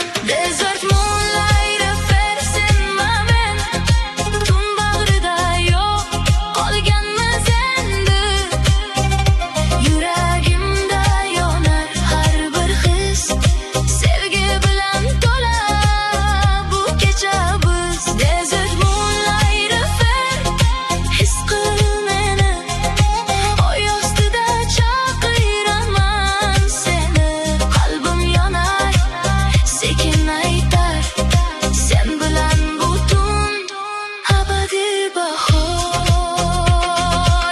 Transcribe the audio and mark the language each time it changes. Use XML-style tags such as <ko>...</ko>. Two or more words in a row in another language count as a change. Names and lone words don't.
<en>Desert moonlight affair,</en> <uz>sen va men, tun bag'rida yo'q qolganmiz endi. Yuragimda yonar har bir his, sevgi bilan to'la bu kecha biz.</uz> <en>Desert moonlight affair,</en> <uz>his qil meni, oy ostida chaqiraman seni. Qalbim yonar, sekin aytar, sen bilan butun abadiy bahor.</uz>